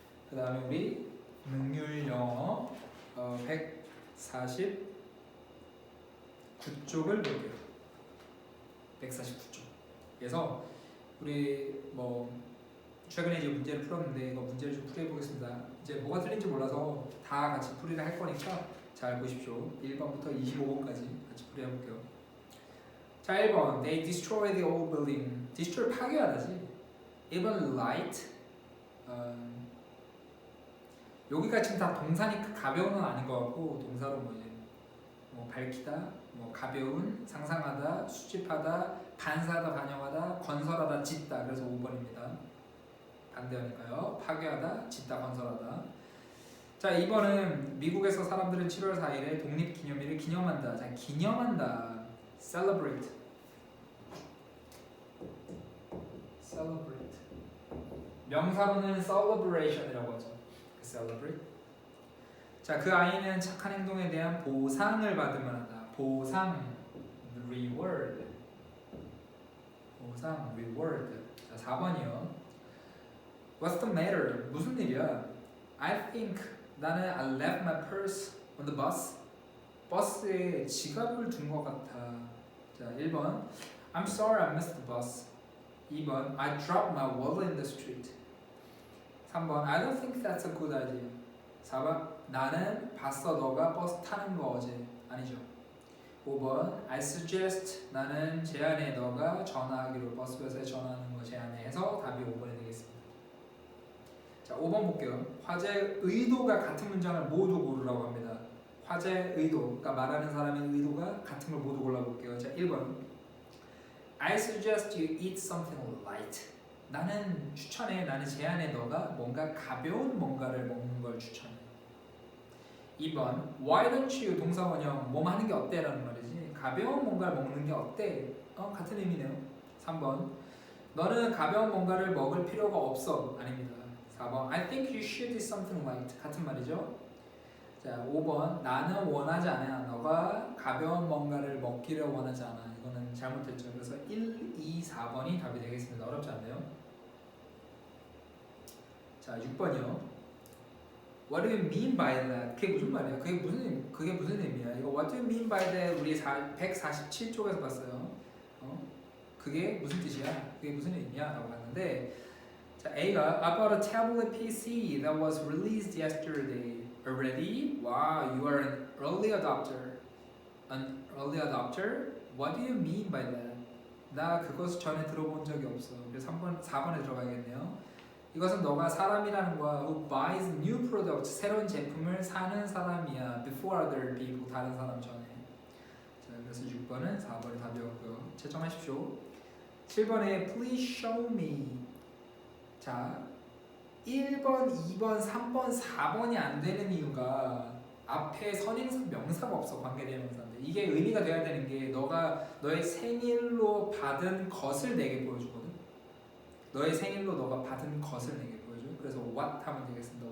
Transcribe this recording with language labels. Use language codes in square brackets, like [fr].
[ko] 그 다음에 우리 능률 영어 149쪽을 볼게요. 149쪽. 그래서 우리 최근에 이제 문제를 풀었는데 이거 문제를 좀 풀어보겠습니다. 이제 뭐가 틀린지 몰라서 다 같이 풀이를 할 거니까 잘 보십시오. 1번부터 25번까지 같이 풀이해볼게요. [en] 자, 1번 They destroy the old building. [ko] destroy 파괴하다지. [en] 1번 light. [ko] 여기가 지금 다 동사니까 가벼운은 아닌 것 같고 동사로 밝히다, 가벼운, 상상하다, 수집하다, 반사하다, 반영하다, 건설하다, 짓다. 그래서 5번입니다. 반대하니까요. 파괴하다, 짓다, 건설하다. 자, 2번은 미국에서 사람들은 7월 4일에 독립기념일을 기념한다. 자, 기념한다. celebrate. celebrate. 명사로는 celebration이라고 하죠. celebrate. 자, 그 아이는 착한 행동에 대한 보상을 받으면 한다. 보상, reward. 보상, reward. 자, 4번이요. [en] What's the matter? [ko] 무슨 일이야? [en] I think [ko] 나는 [en] I left my purse on the bus. [ko] 버스에 지갑을 둔 것 같아. [en] 자, 1번 I'm sorry I missed the bus. 2번 I dropped my wallet in the street. 3번 I don't think that's a good idea. [ko] 4번 나는 봤어 너가 버스 타는 거 어제. 아니죠. 5번 [en] I suggest [ko] 나는 제안해 너가 전화하기로 버스에서 전화하는 거 제안해 해서 답이 5번이 되겠습니다. 자, 5번 볼게요. 화제의 의도가 같은 문장을 모두 고르라고 합니다. 화제의 의도, 그러니까 말하는 사람의 의도가 같은 걸 모두 골라볼게요. [en] 자, 1번 I suggest you eat something light. [ko] 나는 추천해, 나는 제안해 너가 뭔가 가벼운 뭔가를 먹는 걸 추천해. 2번 [en] Why don't you [ko] 동사 원형 뭐 하는 게 어때? 라는 말이지. 가벼운 뭔가를 먹는 게 어때? 같은 의미네요. 3번 너는 가벼운 뭔가를 먹을 필요가 없어. 아닙니다. [en] 4번 I think you should eat something light. [ko] 같은 말이죠. 자, 5번 나는 원하지 않아. 너가 가벼운 뭔가를 먹기를 원하지 않아. 이거는 잘못했죠. 그래서 1, 2, 4번이 답이 되겠습니다. 어렵지 않네요. 자, 6번이요. [en] What do you mean by that? [ko] 그게 무슨 말이야? 그게 무슨 의미야? 이거 [en] What do you mean by that? [ko] 우리 147쪽에서 봤어요. 그게 무슨 뜻이야? 그게 무슨 의미야? 라고 봤는데 자, [en] A가 I bought a tablet PC that was released yesterday. Already? Wow, you are an early adopter. An early adopter? What do you mean by that? [ko] 나 그것을 전에 들어본 적이 없어. 그래서 4번에 들어가야겠네요. 이것은 너가 사람이라는 거야. [en] Who buys new products? [ko] 새로운 제품을 사는 사람이야. [en] Before other people, [ko] 다른 사람 전에. 자, 그래서 6번은 4번이 답이었고요. 채점하십시오. 7번에 [en] Please show me. [ko] 자, 1번, 2번, 3번, 4번이 안 되는 이유가 앞에 선행사 명사가 없어. 관계대명사인데 이게 의미가 돼야 되는 게 너가 너의 생일로 받은 것을 내게 보여주거든. 너의 생일로 너가 받은 것을 내게 보여줘. 그래서 what 하면 되겠습니다.